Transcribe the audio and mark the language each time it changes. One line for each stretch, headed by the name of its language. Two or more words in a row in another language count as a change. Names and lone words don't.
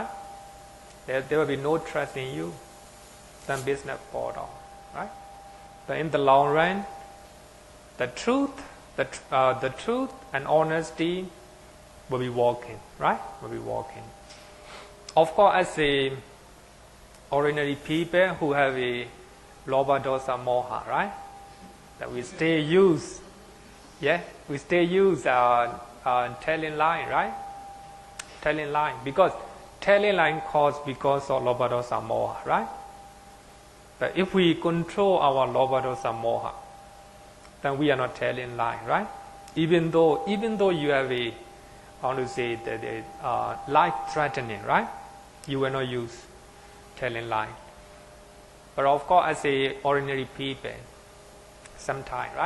English: There will be no trust in you. Then business fall down, right? But in the long run, the truth and honesty will be walking, right? Will be walking. Of course, as a ordinary people who have a
Pali: lobha dosa moha,
English: right? That we stay use telling lie, right? Telling lie, because telling lie caused because of
Pali: lobha dosa moha,
English: right? But if we control our
Pali: lobha dosa moha,
English: then we are not telling lie, right? Even though you have a, life threatening, right? You will not use telling lie. But of course, as a ordinary people, sometimes, right?